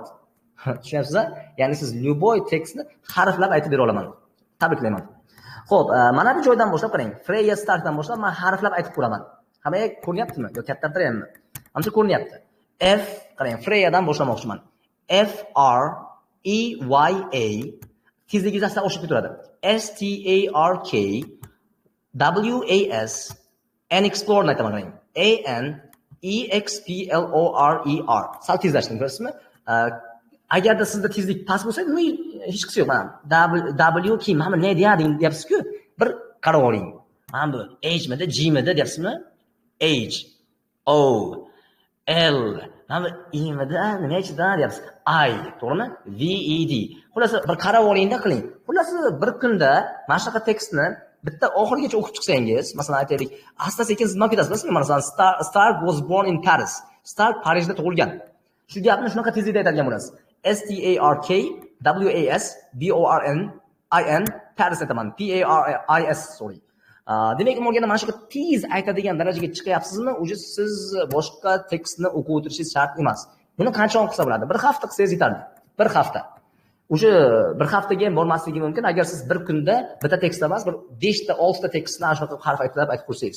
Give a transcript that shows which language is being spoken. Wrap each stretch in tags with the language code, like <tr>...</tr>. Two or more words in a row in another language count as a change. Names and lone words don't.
<uz>Tushunyapsizmi? Ya'ni siz любой tekstni harflab aytib bera olaman. Tabriklayman. Xo'p, mana bu joydan boshlab qarang. Freya Starkdan boshlab men harflab aytib ko'raman. Hamma ko'ryaptimi? Yo kattatirayapmi? Hamma ko'ryapti. F, qarang, Freyadan boshlamoqchiman. F R E Y A tezligingiz asta oshib ketaveradi. S T A R K W A S N explorer aytaman qarang. A N EXPLORER. Sal tezlashdim, ko'rasizmi? Agarda sizda tezlik past bo'lsa, hech qisi yo'q. Mana W keyin mana ne deyapsiz-ku? Bir qarab oling. Mana bu H-midi, G-midi deyapsizmi? H O L mana bu E-midi, nima-chida deyapsiz? I, to'g'rimi? V E D. Xullas bir qarab olingda qiling. Xullas bir kunda mana shunaqa tekstni bitta oxirigacha o'qib chiqsangiz, masalan aytaylik, asta-sekin siz nima ketasiz? Masalan,</uz> <en>Stark was born in Paris.</en> <uz>Stark Parijda tug'ilgan. Shu gapni shunaqa tezlikda aytadigan bo'lasiz. S T A R K W A S B O R N I N Paris aytaman. P A R I S, sorry. Demak, o'rganda mana shu tez aytadigan darajaga chiqyapsizmi? Uje siz boshqa tekstni o'qib o'tirishingiz shart emas. Buni qancha vaqt qilsa bo'ladi? Bir hafta qilsangiz yetarli. Bir hafta. O'sha bir haftaga ham bormasligi mumkin agar siz bir kunda bitta tekst emas, bir 5 ta, 6 ta tekstni ana shunaqa harf aytib ko'rsangiz.</uz>